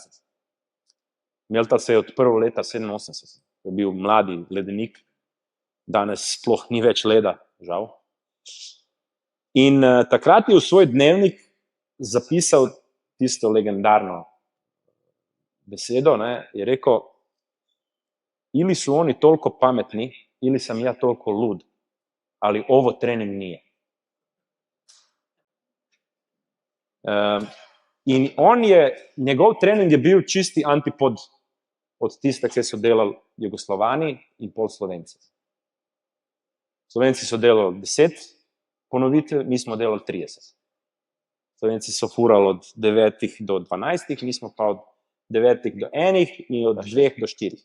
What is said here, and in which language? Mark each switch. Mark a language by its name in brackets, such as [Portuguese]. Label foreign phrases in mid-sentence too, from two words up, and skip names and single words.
[Slovenian] Meltal se je odprl leta 87. Je bil mladi ledenik, danes sploh ni več leda, žal. In takrat je v svoj dnevnik zapisal tisto legendarno besedo, ne, je rekel, [Croatian] ili su oni toliko pametni, ili sam ja toliko lud, ali ovo trening nije. [Slovenian] In njegov trening je bil čisti antipod od tiste, ki so delali Jugoslovani in pol Slovenci. Slovenci so delali 10 ponovitev, mi smo delali 30. Slovenci so furali od 9 do 12, mi smo pa od 9 do 1 in od 2 do 4.